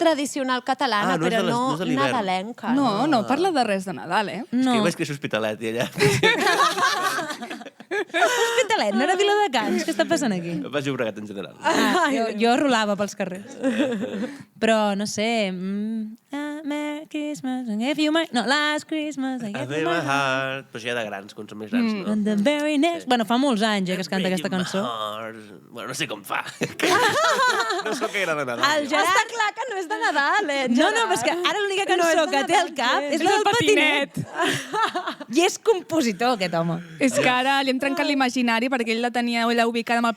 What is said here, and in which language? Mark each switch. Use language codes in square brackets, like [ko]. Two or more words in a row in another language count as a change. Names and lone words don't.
[ca] tradicional catalana, Ah, no és però de no no és de l'hivern. nadalenca. No parla de res de Nadal, eh? És que jo vaig créixer a Hospitalet i allà... Hospitalet, no era Viladecans? Què està passant aquí? Vaig Llobregat en general. Jo rolava pels carrers. Però, no sé... [en] Merry Christmas, I gave you my... No, Last Christmas, I I gave feel you my my heart. [ca] Però això ja de grans, quan són més grans, no? [en] And the very next... [ca] Bueno, fa molts anys que es canta aquesta cançó. Bueno, no sé com fa. No sóc gaire de Nadal. El Ja està clar que no és de Nadal, eh? No, però és que ara l'única cançó que té al cap és la del patinet. I és compositor, aquest home. És que ara li hem trencat l'imaginari perquè ell la ubicada amb el